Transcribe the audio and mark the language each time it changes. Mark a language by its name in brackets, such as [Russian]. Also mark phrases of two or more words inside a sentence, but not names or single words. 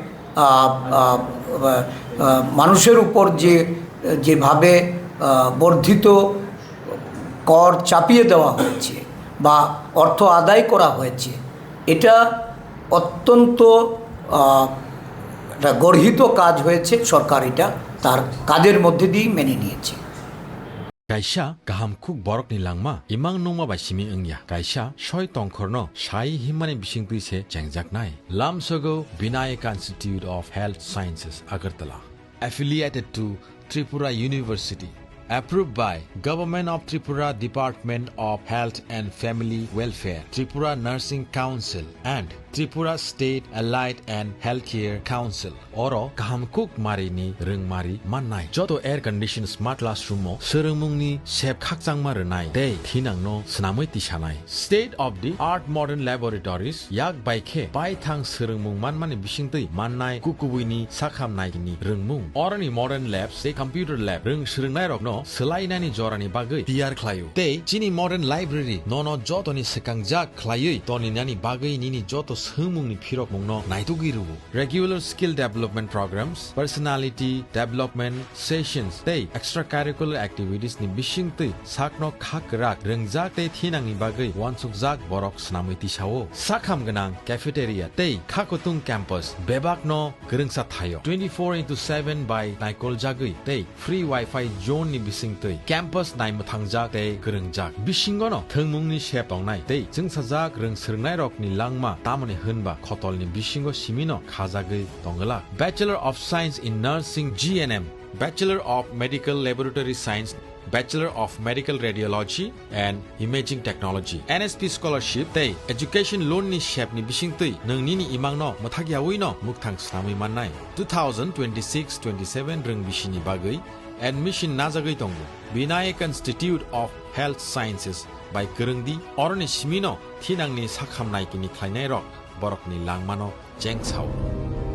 [Bangla] মানুষের উপর যেভাবে বর্ধিত কর চাপিয়ে দেওয়া হয়েছে বা অর্থ আদায় করা হয়েছে, এটা অত্যন্ত গর্হিত কাজ হয়েছে। সরকার এটা তার কাজের মধ্যে দিয়েই মেনে নিয়েছে। [Kok Borok] Kaisa gaham kuk borok ni langma imang nongma bai simi engya kaisa soi tongkhorno sai himani bising tuise jengjak nai Lamsogo Vinayaka Institute of Health Sciences Agartala, [English] affiliated to Tripura University, approved by Government of Tripura Department of Health and Family Welfare, Tripura Nursing Council and Tripura State Allied and Healthcare Council. [Kok Borok] Oro kahamkuk mari ni rungmari mannai joto [English] air conditioned smart classroom [Kok Borok] mo serungmungni sep khakchangma rwnai dei thinangno snamui tisanai [English] state of the art modern laboratories [Kok Borok] yak baikhe baithang serungmung manmani bisingtui mannai kukubuini sakhamnai ni rungmung orani [English] modern labs [Kok Borok] sei [English] computer lab [Kok Borok] rung srungnai rokno selainani jorani bagui tiyar khlaio tei chini [English] modern library [Kok Borok] nono jotoni sekangjak khlaiui toni nani bagui nini joto sumungni phirok mungno naitugiru [English] regular skill development programs personality development sessions [Kok Borok] tei [English] extracurricular activities [Kok Borok] ni bisingtui sakno khakrak rengjak tei thinangni bagai wansukjak borok snamui tisao sakham ganang cafeteria tei khakotung campus bebakno gerengsa thayo 24/7 by naikol jagui tei [English] free wifi zone [Kok Borok] ni bisingtui campus naimuthangjak tei gerengjak bisingono thengmungni shep tongnai tei jungsajak rengsirnai rokni langma tamoni hunba khotolni bisingo simino khajagui tongala Bachelor of Science in Nursing GNM Bachelor of Medical Laboratory Science Bachelor of Medical Radiology and Imaging Technology NSP Scholarship tei [English] Education Loan [Kok Borok] ni shep ni bisingtui nongni ni imangno mothagiawi no mukthang snamui mannai 2026-27 reng bisini bagui admission najagui tongo Vinayak Institute of Health Sciences by Gerengdi oroni simino thinangni sakhamnai kini khlainai rok borokni langmano jengchao